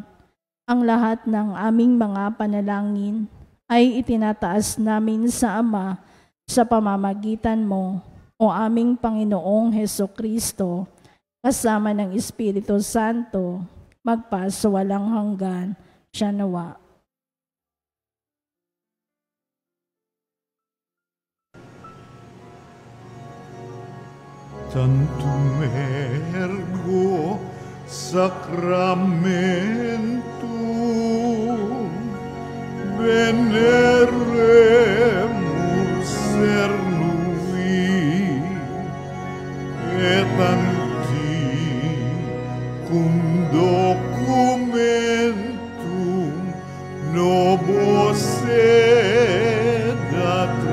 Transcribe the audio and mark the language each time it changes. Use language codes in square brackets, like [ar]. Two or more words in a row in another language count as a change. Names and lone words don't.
[tl] Ang lahat ng aming mga panalangin ay itinataas namin sa Ama sa pamamagitan mo, o aming Panginoong Hesukristo, kasama ng Espiritu Santo, magpasawalang hanggan. Siya nawa. [la] Tantum ergo sacramentum veneremus cernui et anticum documentum nobis sedat